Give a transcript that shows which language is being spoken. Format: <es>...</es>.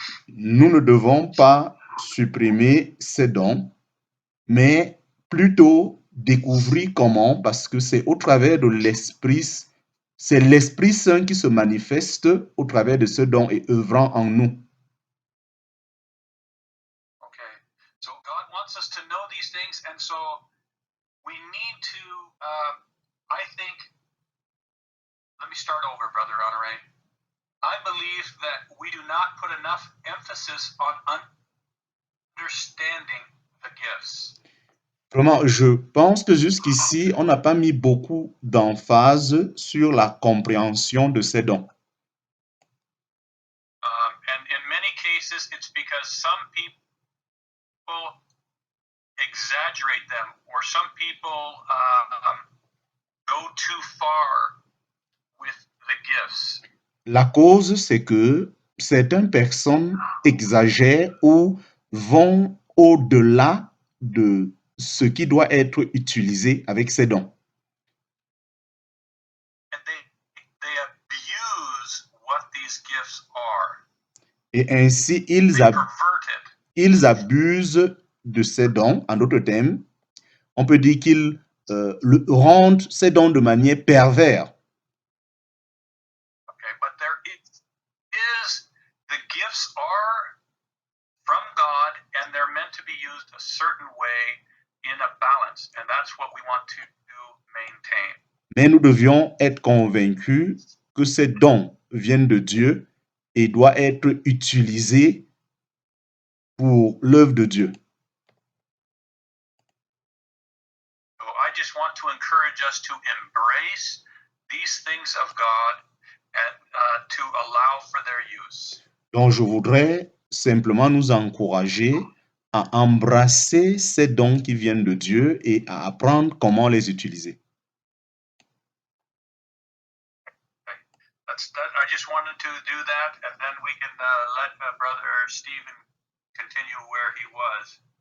<fr>Nous ne devons pas supprimer ces dons, mais plutôt découvrir comment, parce que c'est au travers de l'Esprit, c'est l'Esprit Saint qui se manifeste au travers de ce don et œuvrant en nous.</fr> <en>Okay, so God wants us to know these things, and so we need to, I think, let me start over, Brother Honoré. I believe that we do not put enough emphasis on understanding the gifts.</en> <fr>Vraiment, je pense que jusqu'ici, on n'a pas mis beaucoup d'emphase sur la compréhension de ces dons.</fr> <en>And in many cases, it's because some people exaggerate them, or some people go too far with the gifts.</en> <fr>La cause, c'est que certaines personnes exagèrent ou vont au-delà de ce qui doit être utilisé avec ces dons.</fr> <en>And they abuse what these gifts are.</en> <fr>Et ainsi,</fr> <en>They pervert it.</en> <fr>ils abusent de ces dons. En d'autres termes, on peut dire qu'ils rendent ces dons de manière perverse.</fr> <en>Okay, but there is, the gifts are from God, and they're meant to be used a certain way in a balance, and that's what we want to maintain.</en> <fr>Mais nous devions être convaincus que ces dons viennent de Dieu et doivent être utilisés pour l'œuvre de Dieu.</fr> <en>So I just want to encourage us to embrace these things of God and to allow for their use.</en> <fr>Donc, je voudrais simplement nous encourager à embrasser ces dons qui viennent de Dieu et à apprendre comment les utiliser.</fr> <en>I just wanted to do that, and then we can let Brother Stephen continue where he was.</en>